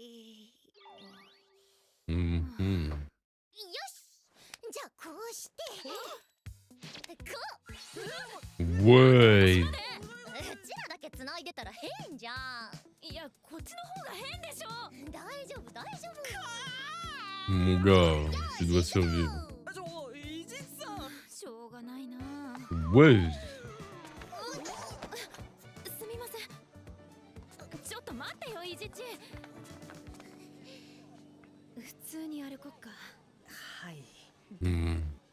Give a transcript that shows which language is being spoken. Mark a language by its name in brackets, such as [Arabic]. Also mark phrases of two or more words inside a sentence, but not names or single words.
[Japanese] Hmm. よしじゃあこうしてこ [French] Ouais. [Japanese] ううちらだけつないでたら変じゃんいやこっちの方が変でしょ大丈夫大丈夫 [French] Mon gars, tu dois survivre. [Japanese] 伊地知さん。しょうがないな [French] Ouais. [Japanese] すみませんちょっと待ってよイジチ普通に歩こっかはい。 Hmm.